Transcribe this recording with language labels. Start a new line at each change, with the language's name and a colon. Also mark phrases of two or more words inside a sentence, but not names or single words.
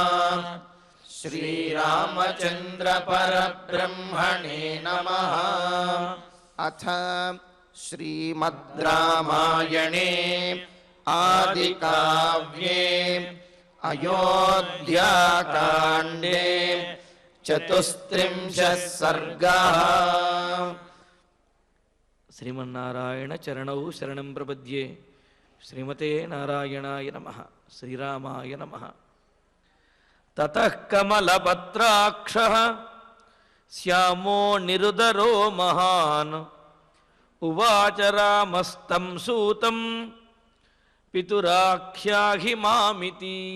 Sanskrit: श्रीरामचन्द्र परब्रह्मणे नमः। अथ श्रीमद् रामायणे आदिकाव्ये अयोध्याकाण्डे 34 सर्गाः। శ్రీమన్నారాయణ చరణౌ శరణం ప్రపద్యే. శ్రీమతే నారాయణాయ నమః. శ్రీరామాయ నమః. తతః కమలపత్రాక్షః శ్యామో నిరుదరో మహాన్ ఉవాచ రామస్తం సూతం పితురాఖ్యాహి మామితి.